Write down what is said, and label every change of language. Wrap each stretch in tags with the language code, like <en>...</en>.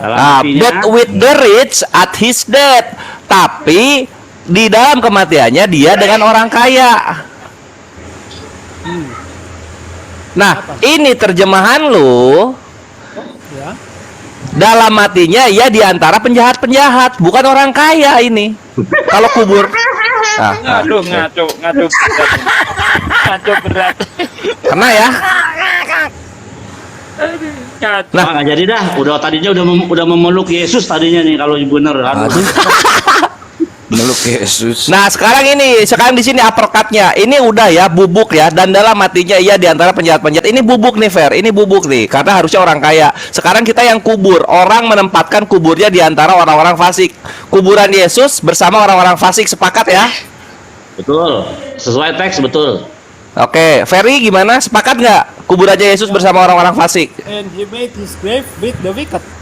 <en>Nah, but with the rich at his death.</en> <id>Tapi di dalam kematiannya dia dengan orang kaya. Nah, ini terjemahan lu. Ya. Dalam matinya ia di antara penjahat-penjahat, bukan orang kaya ini. Kalau kubur. Nah, Aduh, ngaco berat. kena ya. Ngaco. Nah, nggak jadi dah. Tadinya udah memeluk Yesus tadinya nih kalau bener. Aduh. Meluk Yesus. Nah, sekarang di sini uppercut-nya. Ini udah ya, bubuk ya, dan dalam matinya ia di antara penjahat-penjahat. Ini bubuk nih, Fer. Ini bubuk nih, karena harusnya orang kaya. Sekarang kita yang kubur. Orang menempatkan kuburnya di antara orang-orang fasik. Kuburan Yesus bersama orang-orang fasik, sepakat ya? Betul. Sesuai teks, betul. Oke, Ferry gimana? Sepakat nggak? Kuburannya Yesus bersama orang-orang fasik.</id> <en>And he made his grave with the wicked.</en>